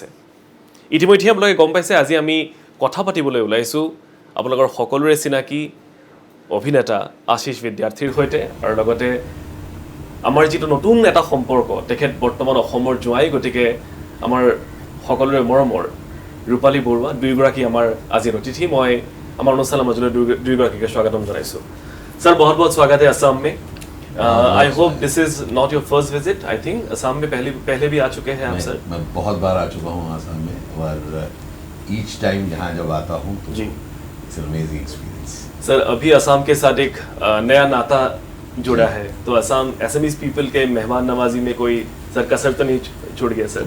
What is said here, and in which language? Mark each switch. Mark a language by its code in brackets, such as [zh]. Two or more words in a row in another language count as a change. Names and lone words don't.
[as] ইতিমধ্যে আপোনালোকে গম পাইছে আজি আমি কথা পাতিবলৈ ওলাইছোঁ আপোনালোকৰ সকলোৰে চিনাকি অভিনেতা আশিষ বিদ্যাৰ্থীৰ সৈতে আৰু লগতে আমাৰ যিটো নতুন এটা সম্পৰ্ক তেখেত বৰ্তমান অসমৰ জোৱাই গতিকে আমাৰ সকলোৰে মৰমৰ ৰূপালী বৰুৱা দুইগৰাকী আমাৰ আজিৰ অতিথি। মই আমাৰ অনুষ্ঠানৰ মাজলৈ দুইগৰাকীকে স্বাগতম জনাইছোঁ। [hi] सर बहुत बहुत स्वागत है असम में। [en] I hope this is not your first visit. [hi] आई थिंक असम में पहले भी आ चुके हैं आप सर? मैं बहुत बार आ चुका हूँ असम में और [en] each time [hi] यहाँ जब आता हूँ तो जी [en] It's an amazing experience. [hi] सर अभी असम के साथ एक नया नाता जुड़ा है तो असम एसएमईज पीपल के मेहमान नवाजी में कोई सर कसर तो नहीं छूट गया सर?